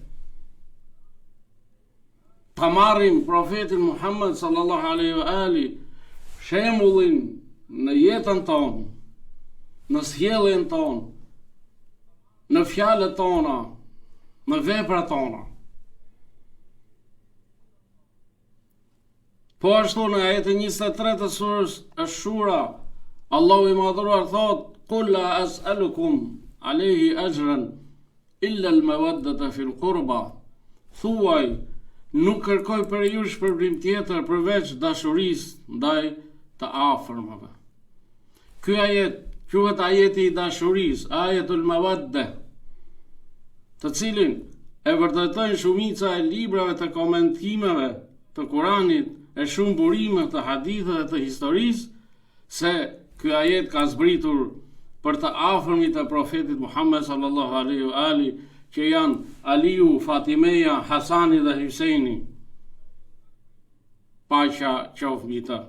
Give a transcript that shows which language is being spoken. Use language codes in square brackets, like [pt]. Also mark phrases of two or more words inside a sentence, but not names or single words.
[sq] Ta marrim profetin Muhammed [ar] صلى الله عليه وآله [sq] shembullin në jetën tonë, në sjelljen tonë, në fjalët tona, në veprat tona. Po ashtu në ajetin 23 të surës Ash-Shura, Allahu i madhëruar thot: [ar] قل لا أسألكم عليه أجرا إلا المودة في القربى. [sq] Thuaj, nuk kërkoj për ju shpërblim tjetër përveç dashurisë ndaj të afërmëve. Ky ajet quhet ajeti i dashurisë, [ar] آية المودة, [sq] të cilin e vërtetojnë shumica e librave të komentimeve të Kuranit, e shumë burime të haditheve të historisë, se ky ajet ka zbritur për të afërmit e profetit Muhammed [ar] صلى الله عليه وآله, [sq] që janë Aliu, Fatimeja, Hasani dhe Hyseni, paqja qoftë mbi të.